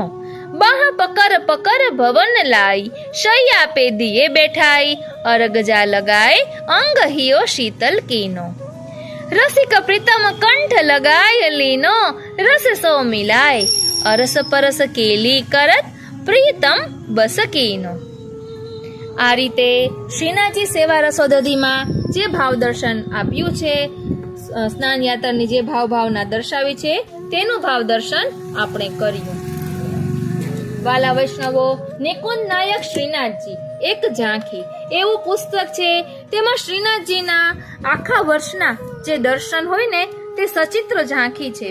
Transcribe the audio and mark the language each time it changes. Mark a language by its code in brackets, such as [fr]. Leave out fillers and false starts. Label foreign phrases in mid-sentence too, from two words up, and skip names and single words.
[bra] बाह पकर पकर भवन लाई, शैया पे दिए बैठाई, अर्घ जा लगाए अंग हियो शीतल कीनो। रसिक प्रीतम कंठ लगाय लीनो, रस सो मिलाए, अरस परस केली करत प्रीतम बस कीनो। [gu] આ રીતે શ્રીનાથજી સેવા રસોદધીમાં જે ભાવ દર્શન આપ્યું છે, સ્નાન યાત્રાની જે ભાવના દર્શાવી છે તેનું ભાવ દર્શન આપણે કર્યું। વાલા વૈષ્ણવો, નિકુંજ નાયક શ્રીનાથજી એક ઝાંખી એવું પુસ્તક છે, તેમાં શ્રીનાથજીના આખા વર્ષના જે દર્શન હોય ને તે સચિત્ર ઝાંખી છે।